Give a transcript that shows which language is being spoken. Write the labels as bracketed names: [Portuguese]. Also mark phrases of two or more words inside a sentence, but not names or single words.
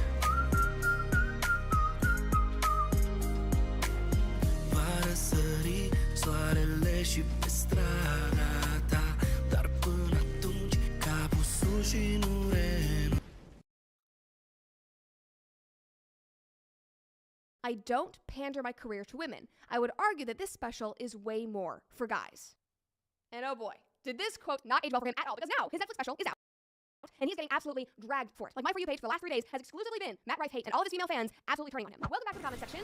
[Romanian] Va răsări soarele și pe strada ta, dar până atunci capul sus și nu renunți. [English] I don't pander my career to women. I would argue that this special is way more for guys. And oh boy, did this quote not age well for him at all, because now his Netflix special is out. And he's getting absolutely dragged for it. Like, my For You page for the last 3 days has exclusively been Matt Rife hate and all of his female fans absolutely turning on him. Welcome back to the comment section.